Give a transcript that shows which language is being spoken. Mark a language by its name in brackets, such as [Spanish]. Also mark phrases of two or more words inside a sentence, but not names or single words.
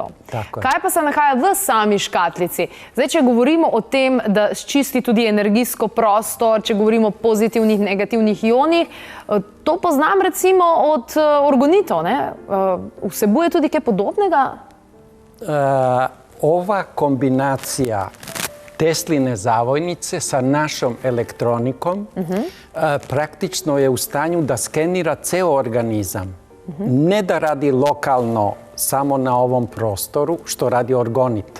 [Slovenian] Kaj pa se nahaja v sami škatlici? Zdaj, če govorimo o tem, da čisti tudi energijsko prostor, če govorimo o pozitivnih, negativnih ionih, to poznam recimo od orgonitov, ne? Vsebuje tudi kaj podobnega? [Serbian] Ova kombinacija Tesline zavojnice sa našom elektronikom praktično je u stanju da skenira ceo organizam. Ne da radi lokalno samo na ovom prostoru, što radi orgonit.